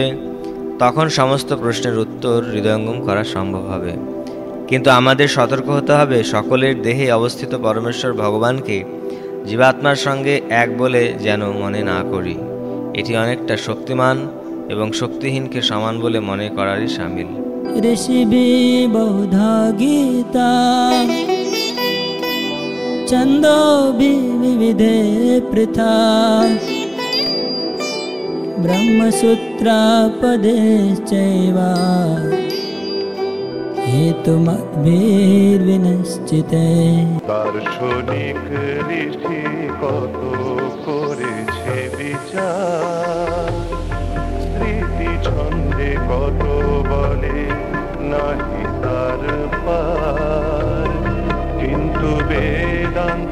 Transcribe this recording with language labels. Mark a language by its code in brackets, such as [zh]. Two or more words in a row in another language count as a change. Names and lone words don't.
[bn] তখন সমস্ত প্রশ্নের উত্তর অন্তর হৃদয়ঙ্গম করা সম্ভব হবে। কিন্তু আমাদের সতর্ক হতে হবে সকলের দেহে অবস্থিত পরমেশ্বর ভগবানকে জীবাত্মার সঙ্গে এক বলে যেন মনে না করি। এটি অনেকটা শক্তিমান এবং শক্তিহীনকে সমান বলে মনে করারই শামিল। [sa] ऋषिभि बहुधा गीता छन्दोभि विविधे पृथा ब्रह्मसूत्रापदेश्चैव हेतुमद्भिर्विनिश्चिते। [bn] দার্শনিক ঋষি কত করেছে বিচার, স্মৃতি ছন্দে কত বলে নাহি তার পার, কিন্তু বেদান্ত